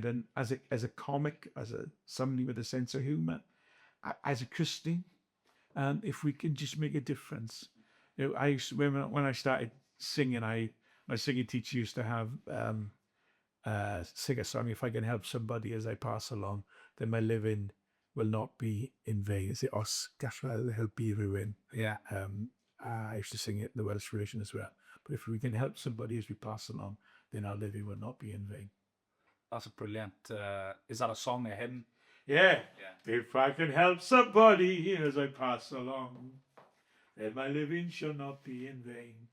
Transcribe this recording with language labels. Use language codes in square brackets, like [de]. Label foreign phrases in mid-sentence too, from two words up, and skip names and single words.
[en] And as a comic, as somebody with a sense of humor, as a Christian, if we can just make a difference. You know, I used to, when I started singing, my singing teacher used to have sing a song. If I can help somebody as I pass along, then my living will not be in vain. Is it [cy] os gallai helpu rywun? [en] Yeah. I used to sing it in the Welsh version as well. But if we can help somebody as we pass along, then our living will not be in vain. That's a brilliant. Is that a song, a hymn? Yeah. If I can help somebody as I pass along, then my living shall not be in vain.